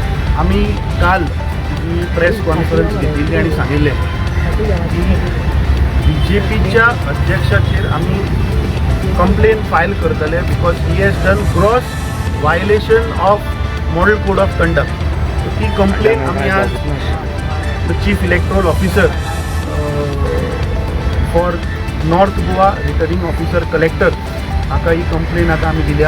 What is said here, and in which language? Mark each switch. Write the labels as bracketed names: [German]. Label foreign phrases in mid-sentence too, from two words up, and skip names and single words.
[Konkani] आम्ही काल जी [English] press conference [Konkani] घेतलेली आणि सांगितले की BJPच्या अध्यक्षाचेर आम्ही [English] complaint file करतले because he has done gross violation of model code of conduct. [Konkani] ती कंप्लेन आम्ही आज [English] the chief electoral officer for North Goa returning officer collector [Konkani] हाका ही कंप्लेन आता आम्ही दिल्या.